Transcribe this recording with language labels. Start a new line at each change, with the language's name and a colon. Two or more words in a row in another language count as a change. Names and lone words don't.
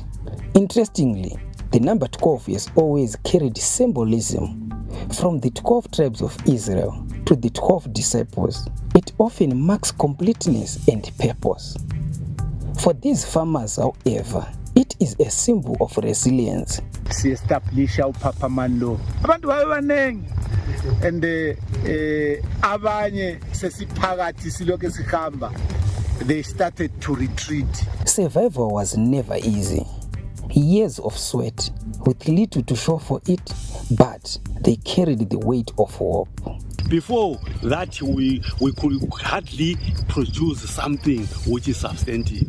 English: Interestingly, the number 12 has always carried symbolism. From the 12 tribes of Israel to the 12 disciples, it often marks completeness and purpose. For these farmers, however, it is a symbol of resilience.
North Ndebele: Si-establisha uPhaphamani lo abantu babanengi and abanye sesiphakathi silokho sihamba,
English: they started to retreat. Survival was never easy. Years of sweat with little to show for it, but they carried the weight of hope. Before that, we could hardly produce something which is substantive.